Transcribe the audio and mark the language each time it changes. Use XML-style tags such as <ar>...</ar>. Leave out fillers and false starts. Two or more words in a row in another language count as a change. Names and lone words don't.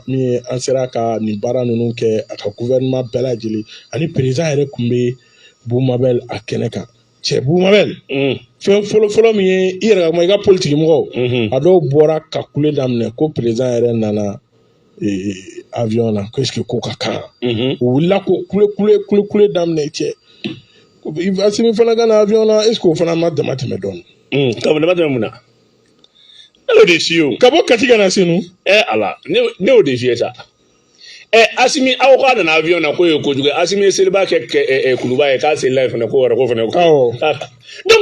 <bm>min ye an sera ka nin baara ninnu kɛ a ka gouvernement bɛɛ lajɛlen ani président yɛrɛ tun bɛ Boumabel a kɛnɛ kan cɛ Boumabel fɛn fɔlɔfɔlɔ min ye i yɛrɛ ka kuma i ka politique mɔgɔw a dɔw bɔra ka kule daminɛ ko président yɛrre nana avion na ko</bm> <fr>est-ce que</fr> <bm>ko ka kan o wulila ko kule daminɛ cɛ Assimi fana ka na avion na</bm> <fr>est-ce que</fr> <bm>o fana ma dama tɛmɛ dɔɔni ka dama tɛmɛ mun na ne y'o de f'i ye o ka bɔ Kati ka na senu ala ne y'o de f'i ye sa Assimi aw k'a nana avion na ko ye kojugu Assimi ye seliba kɛ kuluba ye k'a selila ye fana ko wɛrɛ ko fana donc</bm>